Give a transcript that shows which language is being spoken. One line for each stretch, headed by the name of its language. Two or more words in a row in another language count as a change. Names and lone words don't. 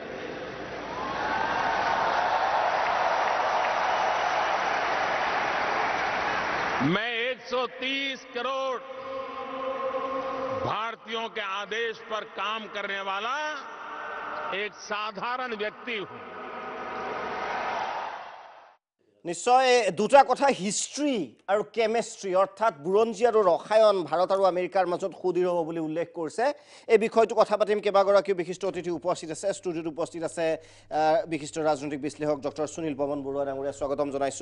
Hindi: मैं 130 करोड़ भारतीयों के आदेश पर काम करने वाला एक साधारण व्यक्ति हूं।
Assamese: নিশ্চয় দুটা কথা হিষ্ট্ৰী আৰু কেমেষ্ট্ৰী অৰ্থাৎ বুৰঞ্জী আৰু ৰসায়ন ভাৰত আৰু আমেৰিকাৰ মাজত সুদৃঢ় হ'ব বুলি উল্লেখ কৰিছে। এই বিষয়টো কথা পাতিম। কেইবাগৰাকীও বিশিষ্ট অতিথি উপস্থিত আছে। ষ্টুডিঅ'ত উপস্থিত আছে বিশিষ্ট ৰাজনৈতিক বিশ্লেষক ডক্টৰ সুনীল পৱন বৰুৱা ডাঙৰীয়া, স্বাগতম জনাইছোঁ।